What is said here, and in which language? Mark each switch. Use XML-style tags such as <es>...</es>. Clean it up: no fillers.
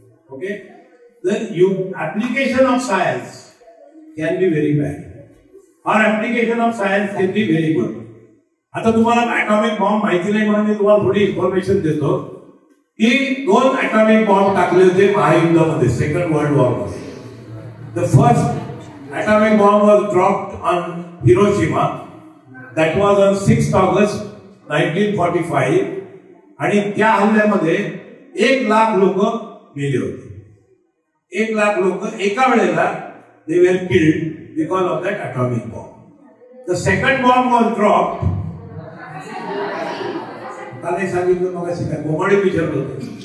<en>Okay, the application of science can be very bad or application of science can be very good.</en> <mr>आता तुम्हाला atomic bomb माहिती नाही म्हणून मी तुम्हाला थोडी इन्फॉर्मेशन देतो की 2 ॲटॉमिक बॉम्ब टाकले होते महायुद्धामध्ये, सेकंड वर्ल्ड वॉर मध्ये.</mr> <en>The first atomic bomb was dropped on Hiroshima. That was on 6th August 1945.</en> <mr>आणि त्या हल्ल्यामध्ये 1 लाख लोक मेले होते. 1 लाख लोक एका वेळेला</mr> <en>they were killed because of that atomic bomb. The second bomb was dropped.</en> <mr>काल सांगितलं मग शिकाय कोमाडी विचारलं होतं.</mr>